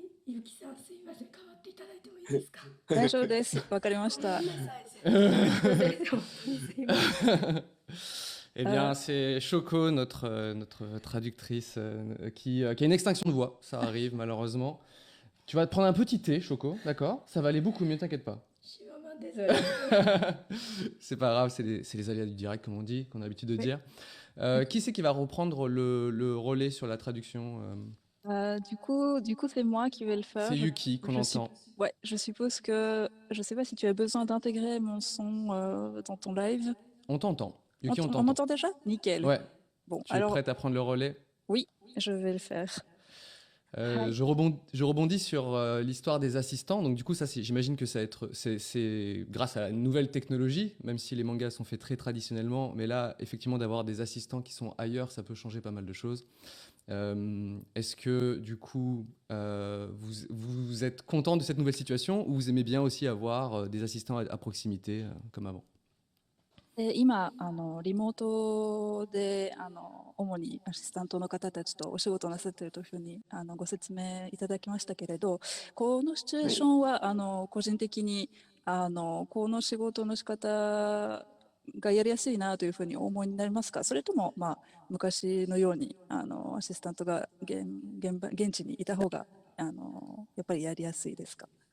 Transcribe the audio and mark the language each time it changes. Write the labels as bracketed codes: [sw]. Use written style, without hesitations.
[ja] ゆきさん、すいません、変わっていただいてもいいですか？大丈夫です。わかりました。ごめんなさい、本当にすいません。 [fr] Eh bien, c'est Choco, notre traductrice, qui a une extinction de voix. Ça arrive, malheureusement. Tu vas te prendre un petit thé, Choco, d'accord? Ça va aller beaucoup mieux, t'inquiète pas. Je suis vraiment désolée. C'est pas grave, c'est les aléas du direct, comme on dit, qu'on a l'habitude de Oui. dire. Qui c'est qui va reprendre le relais sur la traduction? Du coup, c'est moi qui vais le faire. C'est Yuki qu'on entend. Ouais, je suppose que je sais pas si tu as besoin d'intégrer mon son dans ton live. On t'entend. Yuki, on On t'entend. m'entend déjà? Nickel. Ouais. Bon, Tu es prête à prendre le relais? oui, je vais le faire. Je rebondis sur l'histoire des assistants. Donc du coup, ça, j'imagine que c'est grâce à la nouvelle technologie, même si les mangas sont faits très traditionnellement. Mais là, effectivement, d'avoir des assistants qui sont ailleurs, ça peut changer pas mal de choses. Est-ce que du coup, vous êtes content de cette nouvelle situation ou vous aimez bien aussi avoir des assistants à proximité comme avant? [ja] 今リモートで主にアシスタントの方たちとお仕事なさっているというふうにご説明いただきましたけれど、このシチュエーションは個人的にこの仕事の仕方がやりやすいなというふうにお思いになりますか？それとも、昔のようにアシスタントが現地にいた方がやっぱりやりやすいですか？